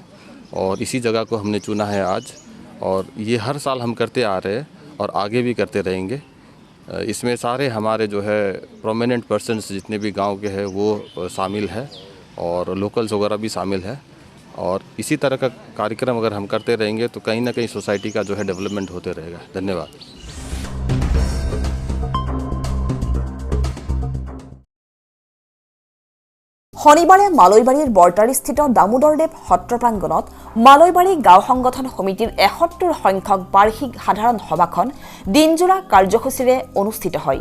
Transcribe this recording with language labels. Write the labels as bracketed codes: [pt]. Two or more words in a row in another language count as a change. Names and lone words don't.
[hi] और इसी जगह को हमने चुना है आज, और ये हर साल हम करते आ रहे हैं और आगे भी करते रहेंगे। इसमें सारे हमारे जो है [en] prominent persons [hi] जितने भी गांव के हैं वो शामिल है और लोकल्स वगैरह भी शामिल है। और इसी तरह का कार्यक्रम अगर हम करते रहेंगे तो कहीं ना कहीं सोसाइटी का जो है डेवलपमेंट होते रहेगा। धन्यवाद। [as] শনিবাৰে মালৈবাৰীৰ বৰতাৰীস্থিত দামোদৰদেৱ সত্ৰ প্ৰাংগণত মালৈবাৰী গাঁও সংগঠন সমিতিৰ 71 সংখ্যক বাৰ্ষিক সাধাৰণ সভাখন দিনজোৰা কাৰ্যসূচীৰে অনুষ্ঠিত হয়।